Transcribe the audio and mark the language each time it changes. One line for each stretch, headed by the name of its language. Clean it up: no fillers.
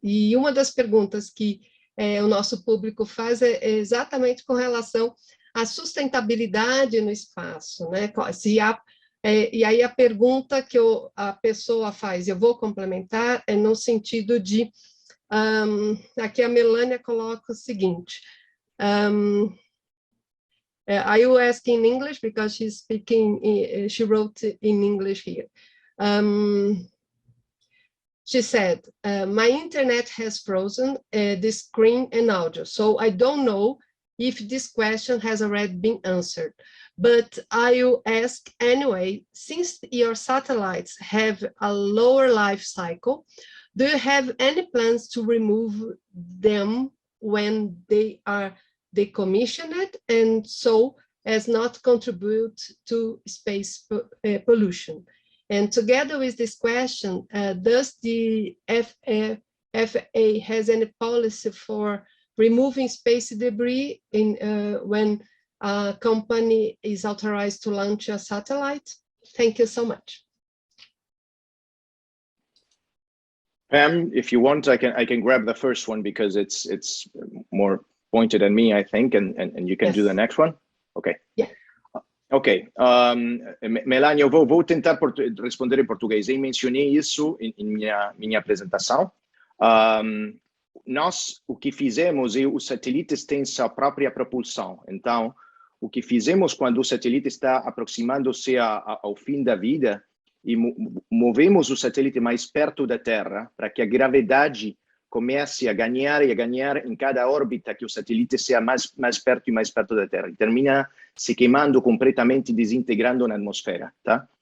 Portuguese: E uma das perguntas que o nosso público faz é exatamente com relação a sustentabilidade no espaço, né? E aí a pergunta que a pessoa faz, eu vou complementar, é no sentido de, aqui a Melânia coloca o seguinte,
English: are you asking in English? Because she's speaking, she wrote in English here. She said, my internet has frozen the screen and audio, so I don't know if this question has already been answered, but I will ask anyway, since your satellites have a lower life cycle, do you have any plans to remove them when they are decommissioned and so as not contribute to space pollution? And together with this question, does the FAA has any policy for removing space debris when a company is authorized to launch a satellite? Thank you so much. Pam, if you want, I can grab the first one because it's more pointed at me, I think, and you can Yes. do the next one. Okay. Yeah.
Portuguese: Ok, Melania, eu vou tentar responder em português. Eu mencionei isso em minha apresentação. Nós, o que fizemos é os satélites têm sua própria propulsão. Então, o que fizemos quando o satélite está aproximando-se ao fim da vida, e movemos o satélite mais perto da Terra para que a gravidade comece a ganhar em cada órbita que o satélite seja mais perto e mais perto da Terra. E termina se queimando completamente, desintegrando na atmosfera, tá?